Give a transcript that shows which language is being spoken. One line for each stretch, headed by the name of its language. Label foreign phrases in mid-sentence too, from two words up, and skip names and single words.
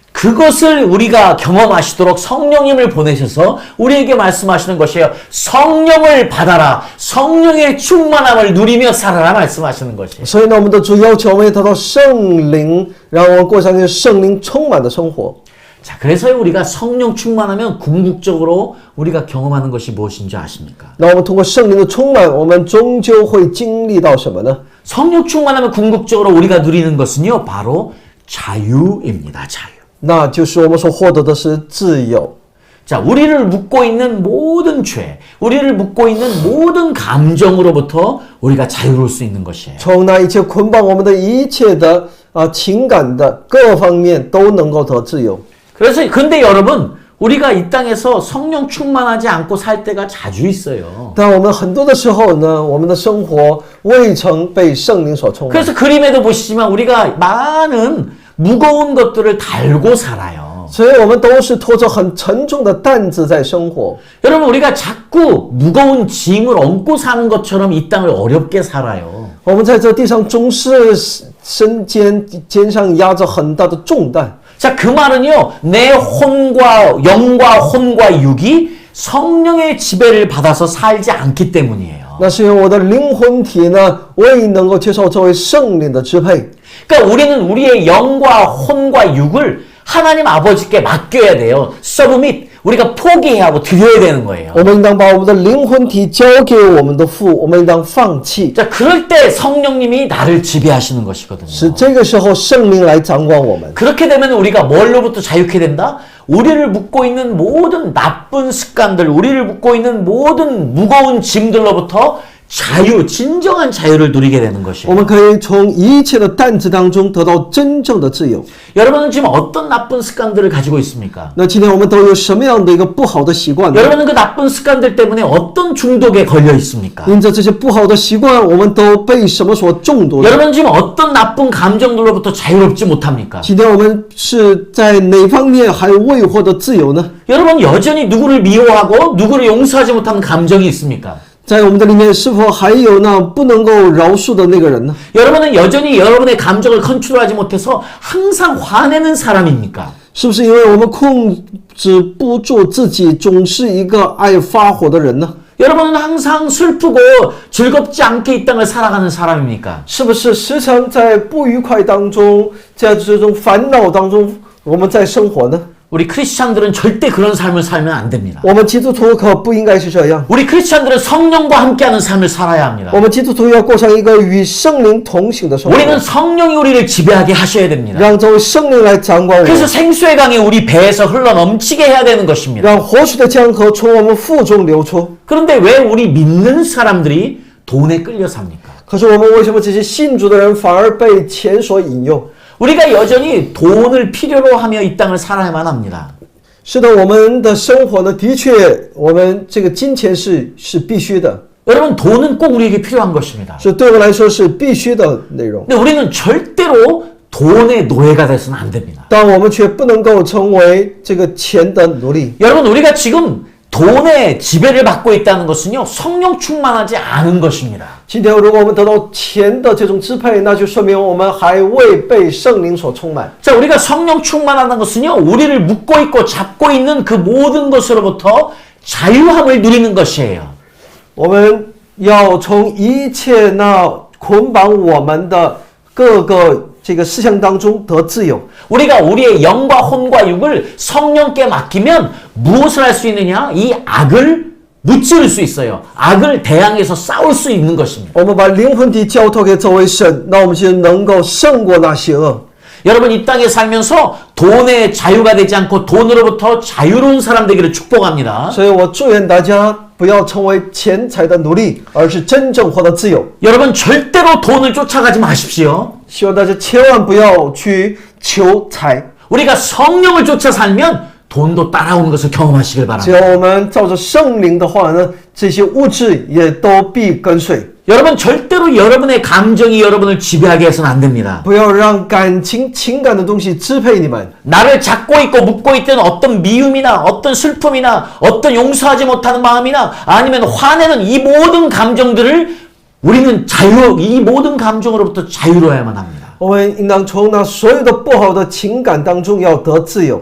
Korean: 그것을 우리가 경험하시도록 성령님을 보내셔서 우리에게 말씀하시는 것이에요. 성령을 받아라. 성령의 충만함을 누리며 살아라 말씀하시는 것이에요.
Chinese: 所以呢，我们的主要求我们得到圣灵，让我们过上一个圣灵充满的生活。
Korean: 자, 그래서 우리가 성령 충만하면 궁극적으로 우리가 경험하는 것이 무엇인지 아십니까?
Chinese: 那我们通过圣灵的充满，我们终究会经历到什么呢？
Korean: 성령 충만하면 궁극적으로 우리가 누리는 것은요, 바로 자유입니다. 자유.
Chinese: 那就是我们所获得的是自由。
Korean: 자, 우리를 묶고 있는 모든 죄, 우리를 묶고 있는 모든 감정으로부터 우리가 자유로울 수 있는 것이에요.
Chinese: 从那一切捆绑我们的一切的情感的各方面都能够得自由。
Korean: 그래서 근데 여러분 우리가 이 땅에서 성령 충만하지 않고 살 때가 자주 있어요.
Chinese: 但我们很多的时候呢，我们的生活未曾被圣灵所充满。
Korean: 그래서 그림에도 보시지만 우리가 많은 무거운 것들을 달고 살아요.
Chinese: 所以我们都是拖着很沉重的担子在生活。
Korean: 여러분 우리가 자꾸 무거운 짐을 얹고 사는 것처럼 이 땅을 어렵게 살아요.
Chinese: 我们在这地上总是肩上压着很大的重担。
Korean: 자, 그 말은요, 내 영과 혼과 육이 성령의 지배를 받아서 살지 않기 때문이에요.
Chinese: 那是因为我的灵魂体呢，未能够接受作为圣灵的支配。
Korean: 그러니까 우리는 우리의 영과 혼과 육을 하나님 아버지께 맡겨야 돼요. 서브밋. 우리가 포기해야 하고 드려야 되는 거예요.
Chinese: 我们应当把我们的灵魂体交给我们的父，我们应当放弃。
Korean: 자, 그럴 때 성령님이 나를 지배하시는 것이거든요.
Chinese: 是这个时候圣灵来掌管我们。
Korean: 그렇게 되면 우리가 뭘로부터 자유케 된다? 우리를 묶고 있는 모든 나쁜 습관들, 우리를 묶고 있는 모든 무거운 짐들로부터 자유, 진정한 자유를 누리게 되는
Chinese: 我
Korean: 것이에요.
Chinese: 们可以从一切的担子当中得到真正的自由。
Korean: 여러분은 지금 어떤 나쁜 습관들을 가지고 있습니까?
Chinese: 那今天我们都有什么样的一个不好的习惯呢？
Korean: 여러분은 그 나쁜 습관들 때문에 어떤 중독에 걸려 있습니까?
Chinese: 因着这些不好的习惯，我们都被什么所中毒呢？
Korean: 여러분은 지금 어떤 나쁜 감정들로부터 자유롭지 못합니까?
Chinese: 今天我们是在哪方面还未获得自由呢？
Korean: 여러분 여전히 누구를 미워하고 누구를 용서하지 못하는 감정이 있습니까?
Chinese: 在我们的里面是否还有那不能够饶恕的那个人呢？
Korean: 여러분은 여전히 여러분의 감정을 컨트롤하지 못해서 항상 화내는 사람입니까?
Chinese: 是不是因为我们控制不住自己，总是一个爱发火的人呢？
Korean: 여러분은 항상 슬프고 즐겁지 않게 이 땅을 살아가는 사람입니까?
Chinese: 是不是时常在不愉快当中，在这种烦恼当中，我们在生活呢？
Korean: 우리 크리스찬들은 절대 그런 삶을 살면 안 됩니다.
Chinese: 我们基督徒可不应该是这样。
Korean: 우리 크리스찬들은 성령과 함께하는 삶을 살아야 합니다.
Chinese: 我们基督徒要过上一个与圣灵同行的生活，
Korean: 우리는 성령이 우리를 지배하게 하셔야 됩니다.
Chinese: 让这位圣灵来掌管我
Korean: 그래서
Chinese: 们，
Korean: 생수의 강이 우리 배에서 흘러 넘치게 해야 되는 것입니다.
Chinese: 让活水的江河从我们腹中流出。
Korean: 그런데 왜 우리 믿는 사람들이 돈에 끌려 삽니까?
Chinese: 可是我们为什么这些信主的人反而被钱所引诱？
Korean: 우리가 여전히 돈을 필요로 하며 이 땅을 살아야만 합니다.
Chinese: 是的，我们的生活呢，的确，我们这个金钱是必须的，
Korean: 여러분 돈은 꼭 우리에게 필요한 것입니다.
Chinese: 是对我们来说是必须的内容。
Korean: 근데 우리는 절대로 돈의 노예가 돼서는 안 됩니다.
Chinese: 但我们却不能够成为这个钱的奴隶。
Korean: 여러분 우리가 지금 돈의 지배를 받고 있다는 것은요 성령 충만하지 않은 것입니다.
Chinese: 今天，如果我们得到钱的这种支配，那就说明我们还未被圣灵所充满。
Korean: 자, 우리가 성령 충만하다는 것은요 우리를 묶고 있고 잡고 있는 그 모든 것으로부터 자유함을 누리는 것이에요.
Chinese: 我们要从一切那捆绑我们的各个这个事项当中得自由。
Korean: 우리가 우리의 영과 혼과 육을 성령께 맡기면 무엇을 할 수 있느냐? 이 악을 무찌를 수 있어요. 악을 대항해서 싸울 수 있는 것입니다.
Chinese: 我们把灵魂体交托给这位神，那我们就能够胜过那邪恶。
Korean: 여러분 이 땅에 살면서 돈의 자유가 되지 않고 돈으로부터 자유로운 사람 되기를 축복합니다.
Chinese: 所以我祝愿大家不要成为钱财的奴隶，而是真正获得自由。
Korean: 여러분 절대로 돈을 쫓아가지 마십시오.
Chinese: 希望大家千万不要去求财，
Korean: 우리가 성령을 쫓아 살면 돈도 따라오는 것을 경험하시길
Chinese: 只
Korean: 바랍니다.
Chinese: 要我们照着圣灵的话呢，这些物质也都必跟随。
Korean: 여러분 절대로 여러분의 감정이 여러분을 지배하게 해서는 안 됩니다.
Chinese: 不要让情感的东西支配你们。
Korean: 나를 잡고 있고 묶고 있던 어떤 미움이나 어떤 슬픔이나 어떤 용서하지 못하는 마음이나 아니면 화내는 이 모든 감정들을 우리는 이 모든 감정으로부터 자유로워야만 합니다.
Chinese: 我们应当从那所有的不好的情感当中要得自由。